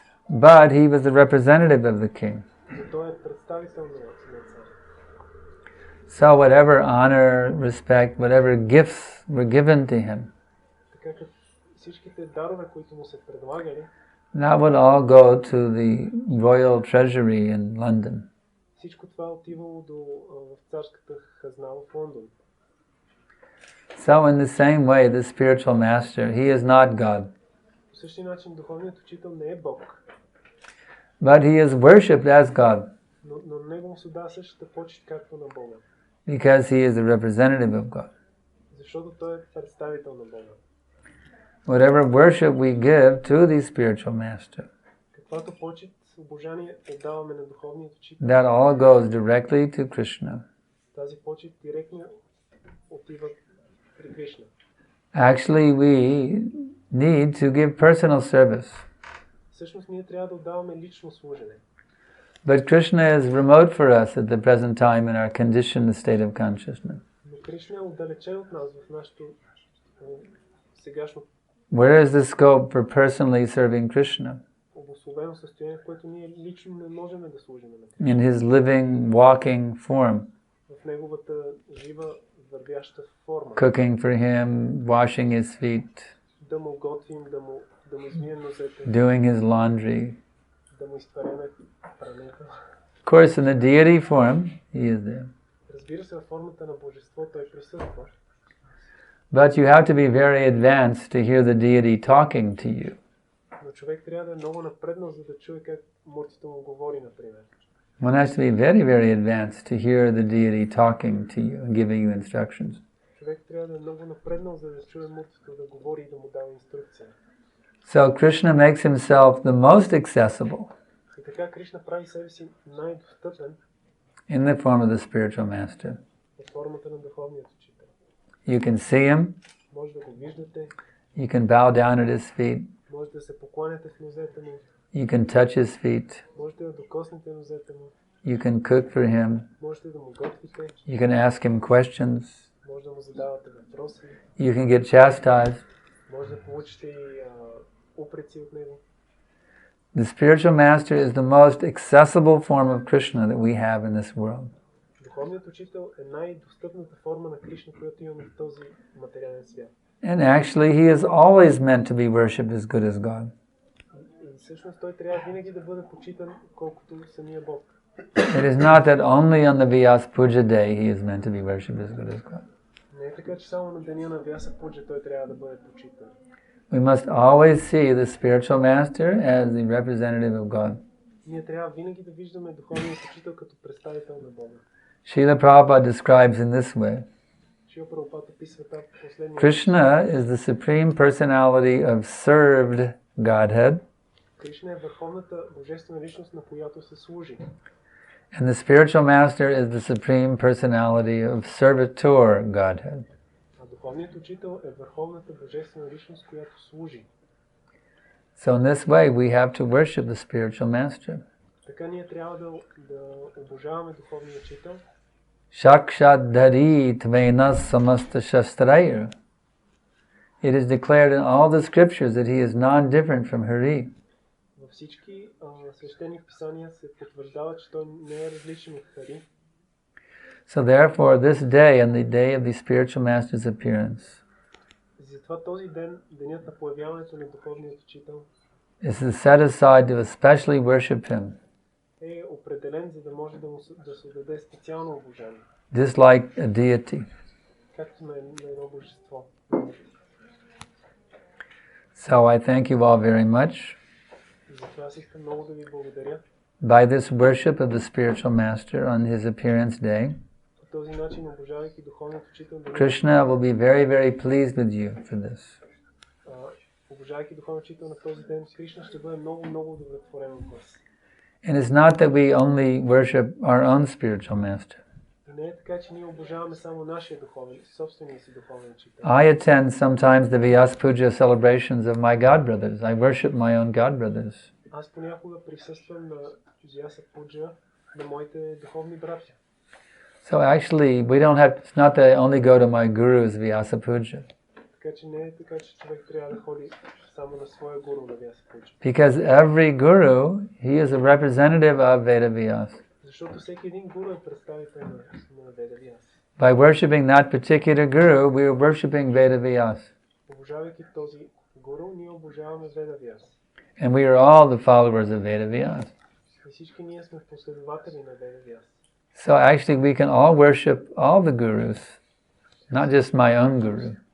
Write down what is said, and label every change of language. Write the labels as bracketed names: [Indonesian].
[English] but he was the representative of the king. [Bulgarian] Но той е представител на царя. [English] So whatever honor, respect, whatever gifts were given to him, [Bulgarian] Така като всичките дарове, които му се предлагали, [English] that would all go to the royal treasury in London. [Bulgarian] всичко това отивало в царската хазна в Лондон. [English] So in the same way, the spiritual master, he is not God, [Bulgarian] По същия начин духовният учител не е Бог, [English] but he is worshipped as God [Bulgarian] но на него му се дава същата почит както на Бога, [English] because he is the representative of God. [Bulgarian] защото той е представител на Бога. [English] Whatever worship we give to the spiritual master, [Bulgarian] Каквато почит, обожание отдаваме на духовният учител, [English] that all goes directly to Krishna. [Bulgarian] тази почит директно отива при Кришна. [English] Actually, we need to give personal service, [Bulgarian] Всъщност ние трябва да отдаваме лично служене. [English] but Krishna is remote for us at the present time in our conditioned state of consciousness. [Bulgarian] Но Кришна е отдалечен от нас в нашето сегашно [English] Where is the scope for personally serving Krishna? [Bulgarian] обусловено състояние, в което ние лично не можем да служим на Кришна. [English] In his living, walking form, [Bulgarian] В неговата жива, вървяща форма. [English] cooking for him, washing his feet, [Bulgarian] да му готвим, да му измием нозете, [English] doing his laundry. [Bulgarian] да му изпереме прането. [English] Of course, in the deity form, he is there. [Bulgarian] Разбира се, във формата на божество той присъства. [English] But you have to be very advanced to hear the deity talking to you. [Bulgarian] Но човек трябва да е много напреднал, за да чуе как муртито му говори, например. [English] One has to be very, very advanced to hear the deity talking to you and giving you instructions. [Bulgarian] Човек трябва да е много напреднал, за да чуе муртито да говори и да му дава инструкция. [English] So Krishna makes himself the most accessible [Bulgarian] И така Кришна прави себе си най-достъпен [English] in the form of the spiritual master. [Bulgarian] под формата на духовният учител. [English] You can see him, [Bulgarian] Може да го виждате, [English] you can bow down at his feet, [Bulgarian] може да се покланяте в нозете му, [English] you can touch his feet, [Bulgarian] можете да докоснете нозете му, [English] you can cook for him, [Bulgarian] можете да му готвите, [English] you can ask him questions, [Bulgarian] може да му задавате въпроси, [English] you can get chastised. [Bulgarian] може да получите и упреци от него. [English] The spiritual master is the most accessible form of Krishna that we have in this world. [Bulgarian] Духовният учител е най-достъпната форма на Кришна, която имаме в този материален свят. [English] And actually, he is always meant to be worshipped as good as God. [Bulgarian] И всъщност той трябва винаги да бъде почитан колкото самия Бог. [English] It is not that only on the Vyasapuджa day he is meant to be worshipped as good as God. [Bulgarian] Не е така, че само на деня на Вясапуджа той трябва да бъде почитан. [English] We must always see the spiritual master as the representative of God. [Bulgarian] Ние трябва винаги да виждаме духовният учител като представител на Бога. [English] Srila Prabhupada describes in this way. [Bulgarian] Шрила Прабхупада описва това последния. [English] Krishna is the supreme personality of served Godhead, [Bulgarian] Кришна е върховната божествена личност, на която се служи. [English] and the spiritual master is the supreme personality of servitor Godhead. [Bulgarian] А духовният учител е върховната божествена личност, която служи. [English] So in this way we have to worship the spiritual master. [Bulgarian] Така ние трябва да обожаваме духовния учител. [Sanskrit] Shakshat dhari tvena samasta shastraya. [English] It is declared in all the scriptures that he is non-different from Hari. [Bulgarian] Във всички свещени писания се потвърждава, че той не е различен от Хари. [English] So therefore this day and the day of the spiritual master's appearance [Bulgarian] Затова този ден, денят на появяването на духовният учител, [English] is set aside to especially worship him, [Bulgarian] е определен, за да може да се даде специално обожание. [English] just like a deity. [Bulgarian] Както на едно божество. [English] So I thank you all very much. [Bulgarian] Затова аз искам много да ви благодаря. [English] By this worship of the spiritual master on his appearance day, [Bulgarian] По този начин, обожавайки духовният учител, [English] Krishna will be very, very pleased with you for this. [Bulgarian] Обожавайки духовният учител на този ден, Кришна ще бъде много, много удовлетворен от вас. [English] And it's not that we only worship our own spiritual master. [Bulgarian] И не е така, че ние обожаваме само нашия духовен, собствения си духовен учител. [English] I attend sometimes the Vyasapuджa celebrations of my godbrothers. I worship my own godbrothers. [Bulgarian] Аз понякога присъствам на Вясапуджа на моите духовни братя. [English] So actually, we don't have, it's not that I only go to my guru's Vyasapuджa. [Bulgarian] Така че не е така, че човек трябва да ходи само на своя гуру на Вясапуджа. [English] Because every guru, he is a representative of Vedavyas. [Bulgarian] Защото всеки един гуру е представител на Ведавяс. [English] By worshipping that particular guru, we are worshipping Vedavyas. [Bulgarian] Обожавайки този гуру, ние обожаваме Ведавяс. [English] And we are all the followers of Vedavyas. [Bulgarian] И всички ние сме последователи на Ведавяс. [English] So actually we can all worship all the gurus, not just my own guru.